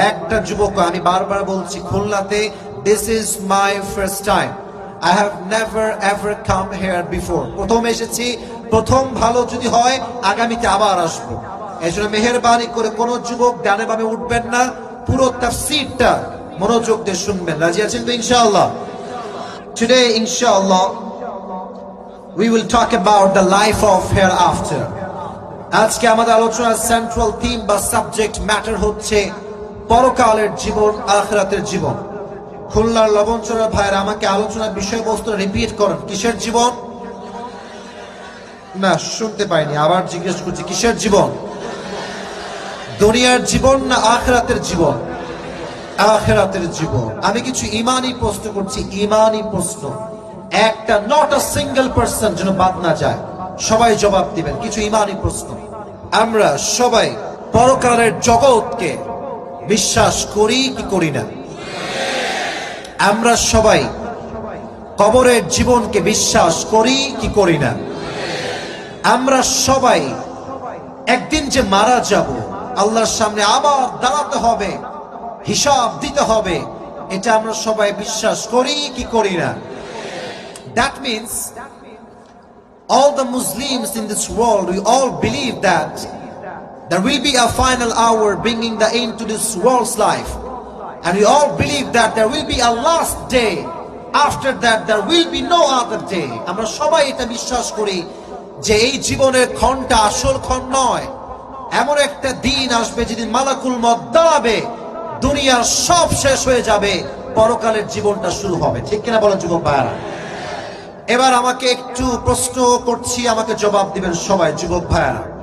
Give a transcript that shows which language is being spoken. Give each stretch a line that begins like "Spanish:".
Bangla: একটা যুবক, আমি বারবার বলছি, খুলনাতে
English: This is my first time, I have never ever come here before.
Bangla: প্রথম এসেছি, প্রথম ভালো যদি হয় আগামীতে আবার আসবো। এই জন্য মেহেরবানি করে কোন যুবক ডানে বামে উঠবেন না, পুরো তাফসীরটা মনোযোগ দিয়ে শুনবেন। রাজি আছেন তো ইনশাআল্লাহ?
English: Today inshallah we will talk about the life of hereafter.
Bangla: আজকে আমাদের আলোচনার সেন্ট্রাল থিম বা সাবজেক্ট ম্যাটার হচ্ছে পরকালের জীবন, আখিরাতের জীবন। খুলনার লবণচড়া ভাইয়ের আমাকে আলোচনার বিষয়বস্তু রিপিট করেন। কিসের জীবন? না শুনতে পাইনি, আবার জিজ্ঞেস করছি, কিসের জীবন? দুনিয়ার জীবন না আখিরাতের জীবন? আখিরাতের জীবন। আমি কিছু ইমানি প্রশ্ন করছি, ইমানি প্রশ্ন, একটা,
English: not a single person
Bangla: যেন বাদ না যায়। সবাই জবাব দিবেন। কিছু ইমানি প্রশ্ন। আমরা সবাই পরকালের জগৎকে বিশ্বাস করি কি করি না? আমরা সবাই কবরের জীবনকে বিশ্বাস করি কি করি না? আমরা সবাই একদিন যে মারা যাব, আল্লাহর সামনে আবার দাঁড়াতে হবে, হিসাব দিতে হবে, এটা আমরা সবাই বিশ্বাস করি কি করি না?
English: That means all the Muslims in this world, we all believe that there will be a final hour bringing the end to this world's life, and we all believe that there will be a last day. After that there will be no other day.
Bangla: আমরা সবাই এটা বিশ্বাস করি যে এই জীবনের ক্ষণটা আসল ক্ষণ নয়। এমন একটা দিন আসবে যেদিন মালাকুল মউত দাঁড়াবে, দুনিয়ার সব শেষ হয়ে যাবে, পরকালের জীবনটা শুরু হবে। ঠিক কিনা বলেন যুবক ভাইরা? এবার আমাকে একটু প্রশ্ন করছি, আমাকে জবাব দিবেন সবাই যুবক ভাইরা।